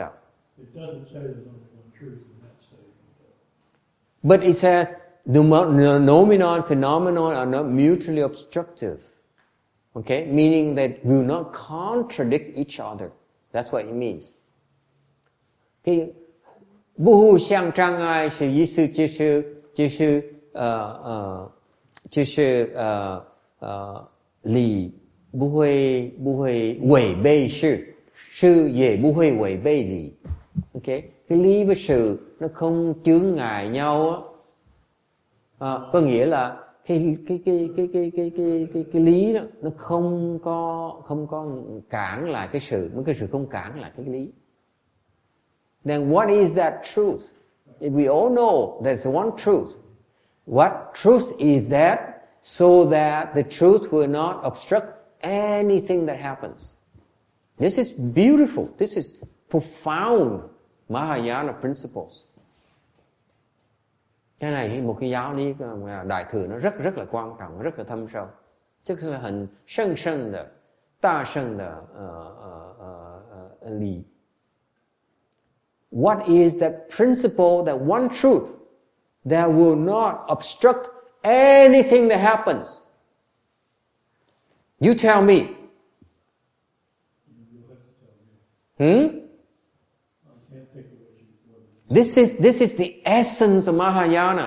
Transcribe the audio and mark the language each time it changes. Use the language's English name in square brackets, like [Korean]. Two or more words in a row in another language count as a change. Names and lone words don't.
[English] It doesn't say there's only one truth in that statement. But it says The nomenon, phenomenon are not mutually obstructive. Okay? Meaning that will not contradict each other. That's what it means. [Chinese] Cái 不互相障碍是意思就是理不会违背事，事也不会违背理. Okay? [Vietnamese] Cái lý với sự nó không chướng ngại nhau á. Có nghĩa là cái lý đó nó không có cản lại cái sự, cái sự không cản lại cái lý. [English] Then what is that truth? If we all know there's one truth. What truth is that? So that the truth will not obstruct anything that happens. This is beautiful. This is profound Mahayana principles. [Vietnamese] Cái này một cái giáo lý đại thừa nó rất là quan trọng, rất là thâm sâu. [Chinese] 这个是很深深的、大圣的理。 [English] What is that principle, that one truth that will not obstruct anything that happens? You tell me. This is the essence of Mahayana.